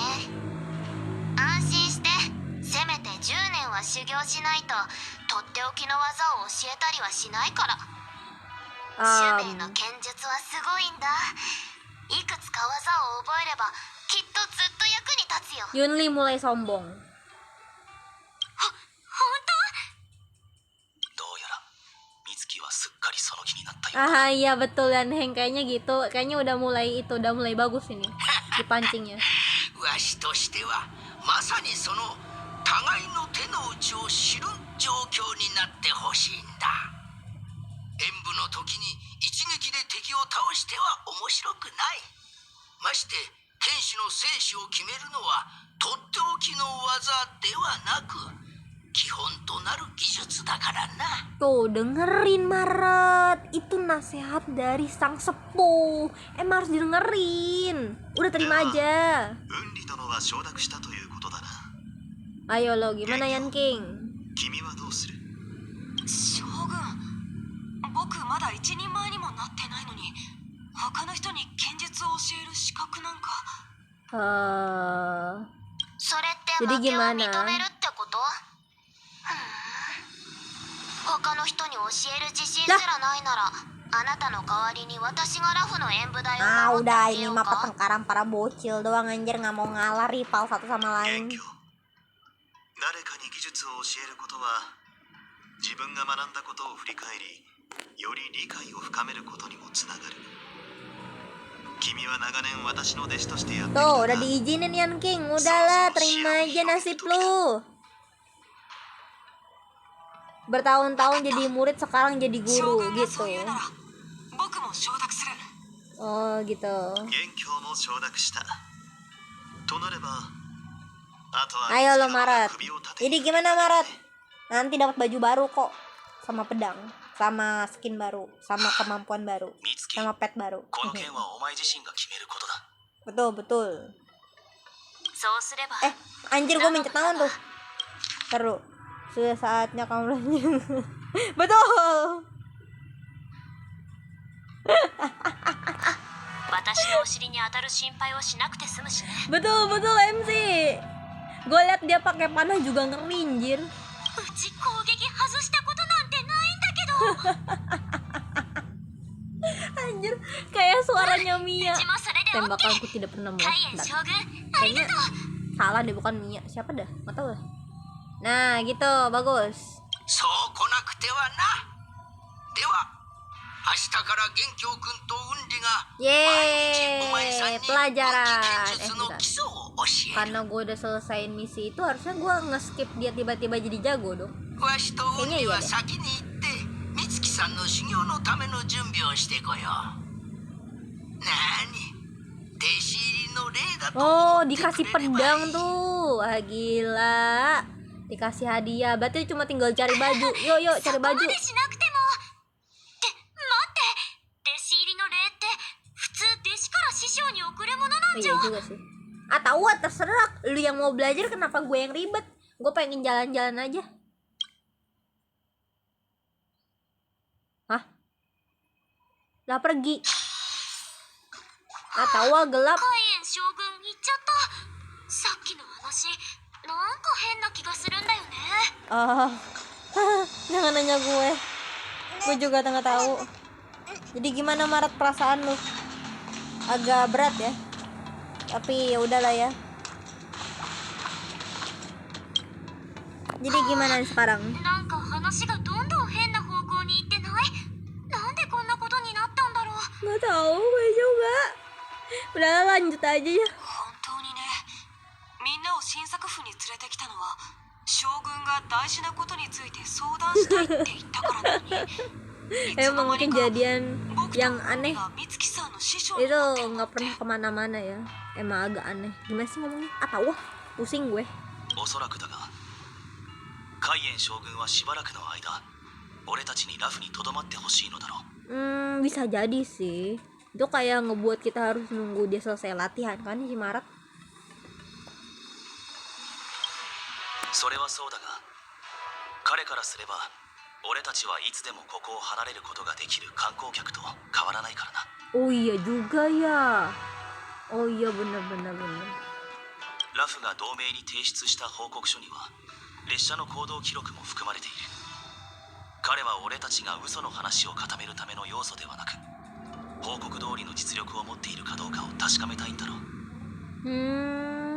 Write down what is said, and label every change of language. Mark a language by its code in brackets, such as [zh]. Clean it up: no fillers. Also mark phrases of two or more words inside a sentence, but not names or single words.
[ja] 安心して。せめて10年は修行しないととっておきの技を教えたりはしないから。種名の剣術はすごいんだ。いくつか技を覚えればきっとずっと役に立つよ。 [id] Yunli mulai sombong. [ja] 本どうやら美月はすっかりその気になったようだ。 [id] Iya betul, dan Heng kayaknya gitu. Kayaknya udah mulai bagus ini dipancingnya. [ja] わしとしてはまさにその互いの手の内を知る状況になってほしいんだ。演舞の時に一撃で敵を倒しては面白くない。まして剣士の生死を決めるのはとっておきの技ではなく基本となる技術だからな。 [id] Tuh, dengerin Maret. Itu nasihat dari sang sepuh. Emang harus didengerin. Udah terima aja. [ja] 雲里殿は承諾したということだな。 [id] Ayo lo, gimana Yan King? [ja] 君はどうする？将軍、僕まだ一人前にもなってないのに、他の人に剣術を教える資格なんか。それって [id] Jadi [ja] 負けを認 [id] gimana? [ja] めるってこと？他の人に教える自信すらないなら、あなたの代わりに私がラフの演舞台を守ってあ [id] Udah [ja] げ [id] ini [ja] よう [id] mah [ja] か。 [id] pertengkaran para bocil doang anjir, nggak mau ngalah rival satu sama [ja] 元 [id] lain. [ja] 凶。誰かに技術を教えることは自分が学んだことを振り返りより理解を深めることにもつながる。君は長年私の弟子としてやってきた [id] Tuh, [ja] が [id] udah diizinin Yan King. Udahlah, terima aja nasib lu. Bertahun-tahun jadi murid, sekarang jadi [ja] 将 [id] guru [ja] 軍が [id] gitu. [ja] そう言うなら、僕も承諾する。 [id] Oh gitu. [ja] 元凶も承諾したとなればあとは [id] Ayo [ja] 美 [id] lo [ja] 月の [id] Maret. [ja] 首を縦 [id] Ini [ja] に [id] gimana Maret? Nanti dapat baju baru kok, sama pedang, sama skin baru, sama kemampuan baru, [ja] 美月、 [id] sama pet baru. [ja] この件はお前自身が決めることだ。 [id] Betul betul. [ja] そうすれば、 [id] Anjir, gue mencet tangan tuh. Seru. Sudah saatnya kamu belajar. Betul. [ja] 私のお尻に当たる心配をしなくて済むしね。 [id] Betul betul MC. Gue liat dia pakai panah juga ngeri anjir. [ja] うち攻撃外したことなんてないんだけど。 [id] Anjir, kayak suaranya Mia. [ja] うちもそれで OK。 [id] Tembakanku tidak pernah [ja] 海燕 [id] meledak. [ja] 将軍、ありが [id] Kayaknya [ja] とう。 [id] salah deh, bukan Mia. Siapa dah? Nggak tahu lah. Nah, gitu, bagus. [ja] そうくてはな。では明日から元凶君とウンリが毎日お前さん [id] Yeay, [ja] に武器 [id] pelajaran. [ja] 剣術の [id] Bentar. [ja] 基礎を教える。 [id] Karena gue udah selesaiin misi itu, harusnya gue nge-skip dia tiba-tiba jadi jago dong. [ja] わしとウンリは [id] Kayaknya iya deh. [ja] 先に行って美月さんの修行のための準備をしてこよう。なに弟子入りの礼だと [id] Oh, [ja] 思ってく [id] dikasih [ja] れればい [id] pedang [ja] い。 [id] tuh. Ah, gila. Dikasih hadiah. Berarti cuma tinggal cari baju. Yuk, yuk, [ja] そ [id] cari [ja] こま [id] baju. [ja] でしなくても。って待って、弟子入りの礼って普通弟子から師匠に贈るものな [id] Oh, [ja] んじ [id] iya [ja] ゃ。 [id] juga sih. Ah, tahu ah, terserah. Lu yang mau belajar, kenapa gue yang ribet? Gue pengen jalan-jalan aja. Hah? Lah pergi. Ah, tahu ah, gelap. [ja] 海燕将軍行っちゃった。さっきの話、なんか変な気がするんだよね。 [id] Ah, jangan nanya gue. Gue juga nggak tahu. Jadi gimana Maret perasaan lu? Agak berat ya. Tapi ya udahlah ya. Jadi gimana sekarang? [ja] なんか話がどんどん変な方向に行ってない？なんでこんなことになったんだろう。 [id] Nggak tahu gue juga. Udahlah lanjut aja ya. [ja] 本当にね。みんなを新作府に連れてきたのは将軍が大事なことについて相談したいって言ったからなのに。いつの [id] Emang [ja] 間にか [id] kejadian [ja] 僕と [id] yang [ja] ウン [id] aneh [ja] リが美月さんの師匠に [id] itu [ja] なってるの [id] nggak [ja] って。 [id] pernah kemana-mana ya. Emang agak aneh. Gimana sih ngomongnya? Ah tahu ah. Pusing gue. [ja] おそらくだが海燕将軍はしばらくの間俺たちにラフにとどまってほしいのだろう。 [id] Bisa jadi sih. Itu kayak ngebuat kita harus nunggu dia selesai latihan kan si Maret. [ja] それはそうだが彼からすれば俺たちはいつでもここを離れることができる観光客と変わらないからな。 [id] Oh iya juga ya. Oh iya benar-benar benar. [ja] ラフが同盟に提出した報告書には列車の行動記録も含まれている。彼は俺たちが嘘の話を固めるための要素ではなく報告通りの実力を持っているかどうかを確かめたいんだろう。